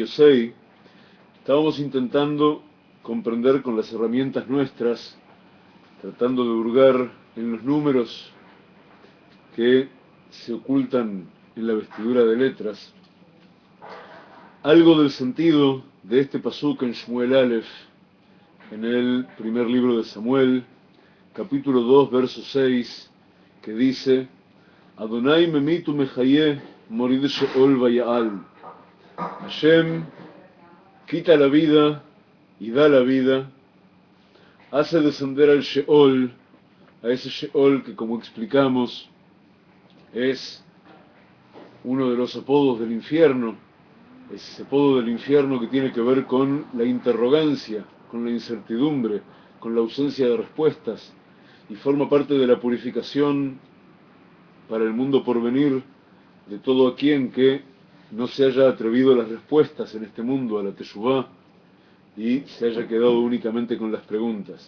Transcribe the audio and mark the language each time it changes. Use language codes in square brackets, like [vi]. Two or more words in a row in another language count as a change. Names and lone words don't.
[es] Yosei, estábamos intentando comprender con las herramientas nuestras, tratando de hurgar en los números que se ocultan en la vestidura de letras, algo del sentido de este pasuk en Shmuel Aleph, en el primer libro de Samuel, capítulo 2, verso 6, que dice: [he] ה' ממית ומחיה מוריד שאול ויעל. [es] Hashem quita la vida y da la vida, hace descender al Sheol, a ese Sheol que, como explicamos, es uno de los apodos del infierno, ese apodo del infierno que tiene que ver con la interrogancia, con la incertidumbre, con la ausencia de respuestas, y forma parte de la purificación para el mundo por venir de todo aquel que no se haya atrevido a las respuestas en este mundo, a la Teshuvá, y se haya quedado únicamente con las preguntas.